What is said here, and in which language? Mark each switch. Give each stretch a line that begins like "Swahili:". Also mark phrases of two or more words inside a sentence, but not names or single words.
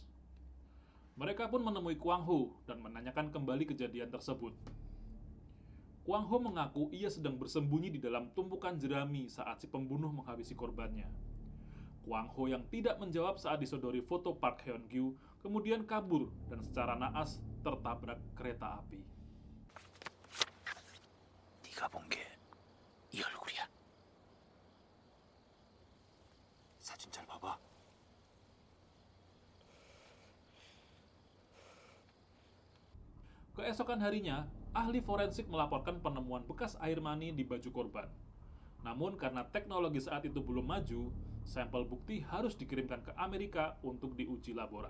Indonesian: Mereka pun menemui Kwang Ho dan menanyakan kembali kejadian tersebut. Kwang Ho mengaku ia sedang bersembunyi di dalam tumpukan jerami saat si pembunuh menghabisi korbannya. Kwang Ho yang tidak menjawab saat disodori foto Park Hyun-kyu kemudian kabur dan secara naas tertabrak kereta api.
Korean: 네가 본 게 이 얼굴이야? 사진 잘 봐봐.
Indonesian: Keesokan harinya, ahli forensik melaporkan penemuan bekas air mani di baju korban. Namun karena teknologi saat itu belum maju, sampel bukti harus dikirimkan ke Amerika untuk diuji laborat.